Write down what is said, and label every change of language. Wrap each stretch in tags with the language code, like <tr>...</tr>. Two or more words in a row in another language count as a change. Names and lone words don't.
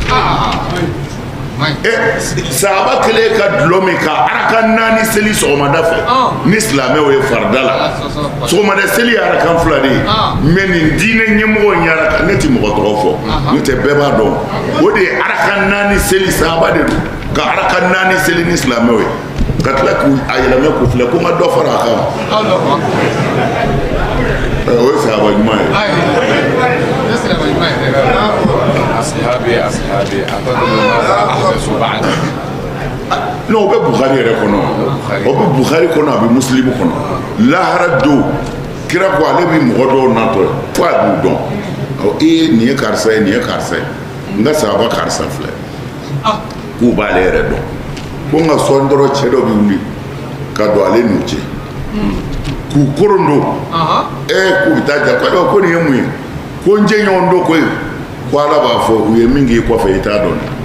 <bm>sahaba kelen ka dulɔ min ka araka 4 seli sɔgɔmada fɛ ni silamɛw ye farida la sɔgɔmada seli ye arakan 2 de ye mais nin diinɛ ɲɛmɔgɔ in ye araka ne ti mɔgɔ tɔgɔ fɔ n'o tɛ bɛɛ b'a dɔn o de ye araka 4 seli sahaba de don ka araka 4 seli ni silamɛw ye ka tila k'u a yɛlɛmɛ k'u filɛ ko n ka dɔ fara a kan o ye sahaba ɲuman ye</bm> <ar>أصحابي أحدثوا بعد</ar> <bm>non o bɛ Bukhari yɛrɛ kɔnɔ o bɛ Bukhari kɔnɔ a bɛ Muslim kɔnɔ lahara don kira ko ale bɛ mɔgɔ dɔw natɔ fo a b'u dɔn nin ye karisa ye nin ye karisa ye n ka sahaba karisa filɛ k'u b'ale yɛrɛ dɔn ko n ka sɔn dɔrɔn cɛ dɔ bɛ wuli ka don ale n'u cɛ k'u koron don k'u bɛ taa ja ko nin ye mun ye ko n jɛɲɔgɔn don ko ye ko ala b'a fɔ u ye min k'i kɔfɛ i t'a dɔn</bm>